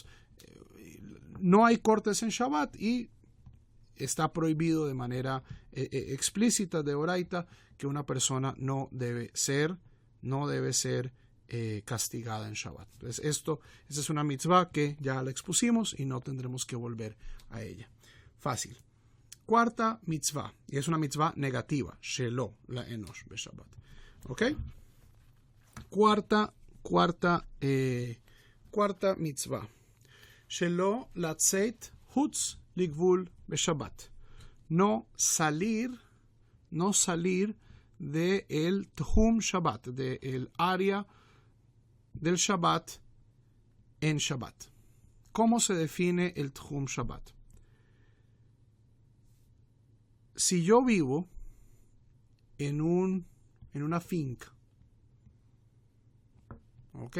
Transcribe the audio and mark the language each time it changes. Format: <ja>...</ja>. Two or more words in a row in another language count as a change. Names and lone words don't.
<es>No hay cortes en Shabbat y está prohibido de manera explícita de Oraita que una persona no debe ser castigada en Shabbat. Entonces esa es una mitzvah que ya la expusimos y no tendremos que volver a ella. Fácil. Cuarta mitzvah, y es una mitzvah negativa,</es> <he>שלא לענוש בשבת. ¿Ok?</he> <es>Cuarta mitzvah,</es> <he>שלא לצאת חוץ לגבול בשבת.</he> <es>No salir de el</es> <he>תחום שבת,</he> <es>de el área del Shabbat en Shabbat. ¿Cómo se define el</es> <he>תחום שבת?</he> <es>Si yo vivo en una finca, ¿ok?</es>